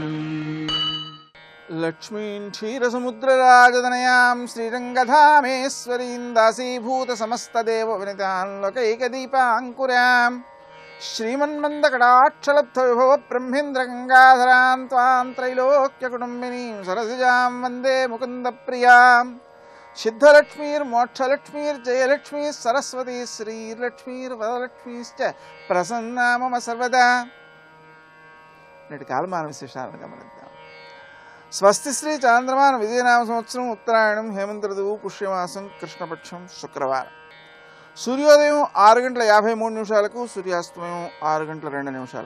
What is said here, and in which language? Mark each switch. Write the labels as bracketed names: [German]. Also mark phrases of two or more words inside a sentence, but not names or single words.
[Sanskrit] लक्ष्मीं क्षीरसमुद्रराजतनयां श्रीरङ्गधामेश्वरीं दासीभूतसमस्तदेववनितां लोकैकदीपाङ्कुरां श्रीमन्मन्दकटाक्षलब्धविभवब्रह्मेन्द्रगङ्गाधरां त्वां त्रैलोक्यकुटुम्बिनीं सरसिजां वन्दे मुकुन्दप्रियां। सिद्धलक्ष्मीर्मोक्षलक्ष्मीर्जयलक्ष्मीः सरस्वती श्रीलक्ष्मीर्वरलक्ष्मीश्च प्रसन्ना मम सर्वदा। [Telugu] నేటి కాలమాన విశేషాలను గమనిద్దాం. స్వస్తి శ్రీ చాంద్రమాన విజయనామ సంవత్సరం ఉత్తరాయణం హేమంత ఋతువు పుష్యమాసం కృష్ణపక్షం శుక్రవారం. సూర్యోదయం 6:53 సూర్యాస్తమయం 6:02.